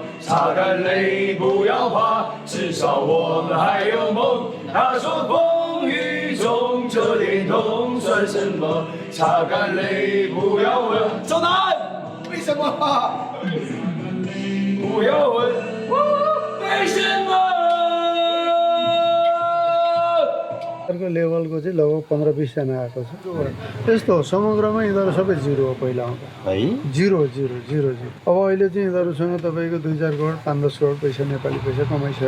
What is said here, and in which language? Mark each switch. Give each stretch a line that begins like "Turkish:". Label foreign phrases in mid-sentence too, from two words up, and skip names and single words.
Chinese: 擦干泪，不要怕，至少我们还有梦。他说风雨中这点痛算什么？擦干泪，不要问。走南，为什么？不要问为什么。
Nepali: अर्को लेभलको चाहिँ लगभग 15-20जना आएको छ यस्तो हो समग्रमा यिनीहरू सबै जिरो हो पहिला आउँदा है जिरो जिरो जिरो जिरो अब अहिले चाहिँ यिनीहरूसँग तपाईँको 2-4 करोड 5-10 करोड पैसा नेपाली पैसा कमाइसकेको